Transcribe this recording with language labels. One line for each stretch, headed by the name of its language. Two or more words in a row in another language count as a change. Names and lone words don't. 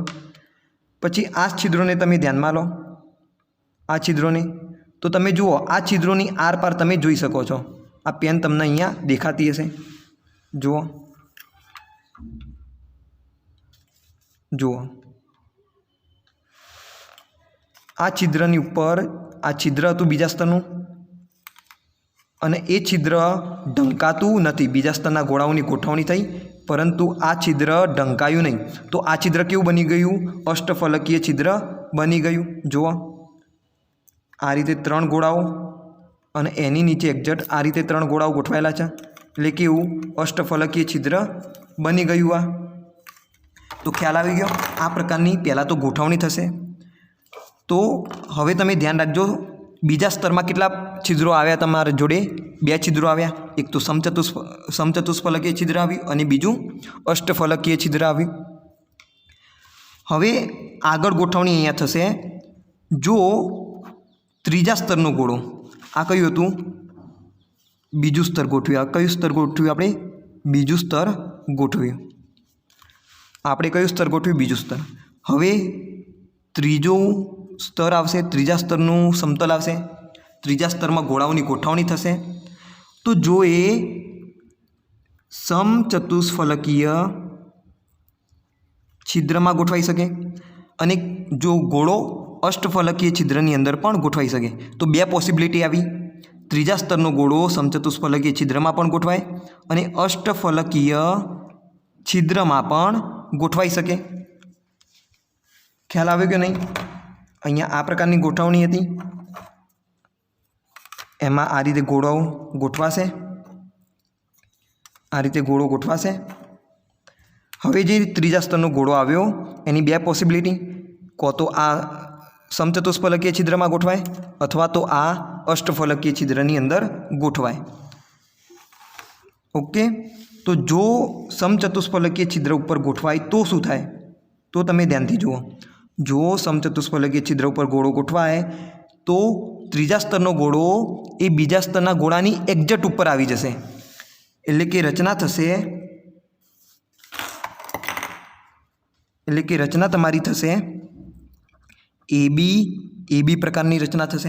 Gujarati: પછી આ છિદ્રોને તમે ધ્યાનમાં લો, આ છિદ્રોને. તો તમે જુઓ આ છિદ્રોની આરપાર તમે જોઈ શકો છો. આ પેન તમને અહીંયા દેખાતી હશે. જુઓ, જુઓ આ છિદ્રની ઉપર આ છિદ્ર હતું બીજા સ્તરનું અને એ છિદ્ર ઢંકાતું નથી। બીજા સ્તરના ગોળાઓની ગોઠવણી થઈ પરંતુ આ છિદ્ર ઢંકાયું નહીં। તો આ છિદ્ર કેવું બની ગયું? અષ્ટફલકીય છિદ્ર બની ગયું। જુઓ આ રીતે 3 ગોળાઓ અને એની નીચે એક્ઝેક્ટ આ રીતે 3 ગોળાઓ ગોઠવાયેલા છે એટલે કેવું? અષ્ટફલકીય છિદ્ર બની ગયું। આ તો ખ્યાલ આવી ગયો? આ પ્રકારની પહલા તો ગોઠવણી થશે। તો હવે તમે ધ્યાન રાખજો બીજા સ્તરમાં કેટલા છિદ્રો આવ્યા તમારા જોડે? 2 છિદ્રો આવ્યા। એક તો સમચતુષ્ફલકીય છિદ્ર આવ્યું અને બીજું અષ્ટફલકીય છિદ્ર આવ્યું। હવે આગળ ગોઠવણી અહીંયા થશે। જો ત્રીજા સ્તરનો ગોળો આ કયું હતું? બીજું સ્તર ગોઠવ્યું। આ કયું સ્તર ગોઠવ્યું આપણે? બીજું સ્તર ગોઠવ્યું। આપણે કયું સ્તર ગોઠવ્યું? બીજું સ્તર। હવે ત્રીજું સ્તર આવશે, ત્રીજા સ્તરનું સમતલ આવશે। ત્રીજા સ્તરમાં ગોળાઓની ગોઠવણી થશે। તો જો એ સમચતુષ્ફલકીય છિદ્રમાં ગોઠવાઈ શકે અને જો ગોળો અષ્ટફલકીય છિદ્રની અંદર પણ ગોઠવાઈ શકે। તો બે પોસિબિલિટી આવી। ત્રીજા સ્તરનો ગોળો સમચતુષ્ફલકીય છિદ્રમાં પણ ગોઠવાય અને અષ્ટફલકીય છિદ્રમાં પણ ગોઠવાઈ શકે। ખ્યાલ આવ્યો કિ નહીં? અહીંયા આ પ્રકારની ગોઠવણી હતી। એમાં આ રીતે ગોળાઓ ગોઠવાશે। આ રીતે ગોળો ગોઠવાશે। હવે જે ત્રીજા સ્તરનો ગોળો આવ્યો એની બે પૉસિબિલિટી, કો તો આ સમચતુષ્ફલકીય છિદ્રમા ગોઠવાય અથવા તો આ અષ્ટફલકીય છિદ્રની અંદર ગોઠવાય। ઓકે। તો જો સમચતુષ્ફલકીય છિદ્ર પર ગોઠવાય તો શું થાય? તો તમે ધ્યાનથી જુઓ। જો સમચતુષ્ફલકીય છિદ્ર પર ગોળો ગોઠવાય તો ત્રીજા સ્તરનો ગોળો એ બીજા સ્તરના ગોળાની એક્ઝેક્ટ ઉપર આવી જશે। એટલે કે રચના થશે, એટલે કે રચના તમારી થશે એ બી પ્રકારની રચના થશે।